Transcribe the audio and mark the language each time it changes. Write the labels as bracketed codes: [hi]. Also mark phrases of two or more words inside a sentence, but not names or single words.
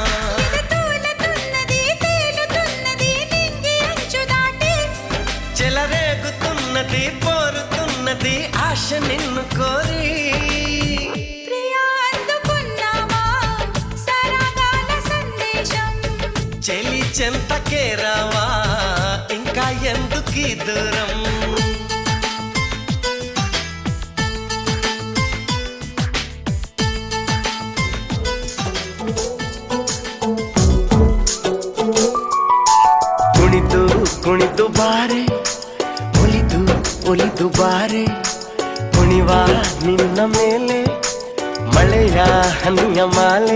[te] చెలరేగుతున్నది పోరుతున్నది ఆశ నిన్ను కోరి. చెలి చెంతకే రావా ఇంకా ఎందుకీ దూరం. [kn] ಕುಣಿದು ಕುಣಿದು ಬಾರೆ, ಒಲಿದು ಒಲಿದು ಬಾರೆ, ಕುಣಿವ ನಿನ್ನ ಮೇಲೆ ಮಳೆಯ ಹನಿಯ ಮಾಲೆ.